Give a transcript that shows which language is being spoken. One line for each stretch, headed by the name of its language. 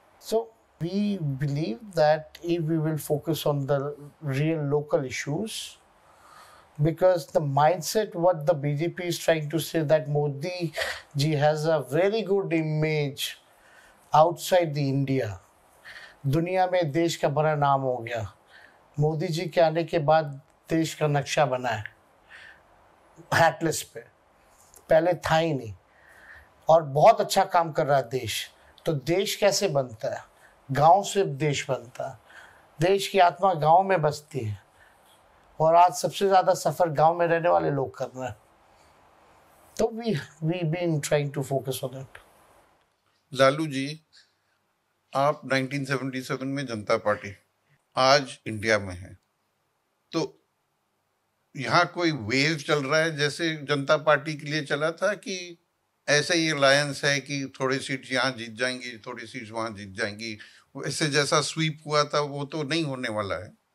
English: So we believe that if we will focus on the real local issues, because the mindset what the BJP is trying to say that Modi ji has a very good image outside the India.
Hindi: दुनिया में देश का बड़ा नाम हो गया. मोदी जी के आने के बाद देश का नक्शा बना है हैटलिस पे, पहले था ही नहीं, और बहुत अच्छा काम कर रहा है देश. तो देश कैसे बनता है? गांव से देश बनता है. देश की आत्मा गांव में बसती है, और आज सबसे ज़्यादा सफ़र गांव में रहने वाले लोग कर रहे हैं.
English: तो we been trying to focus on it.
Hindi: Lalu ji, आप 1977 में जनता पार्टी, आज इंडिया में है, तो यहाँ कोई वेव चल रहा है जैसे जनता पार्टी के लिए चला था, कि ऐसे ही अलायंस है कि थोड़ी सीट यहाँ जीत जाएंगी, थोड़ी सीट वहाँ जीत जाएंगी, वैसे जैसा स्वीप हुआ था वो तो नहीं होने वाला है?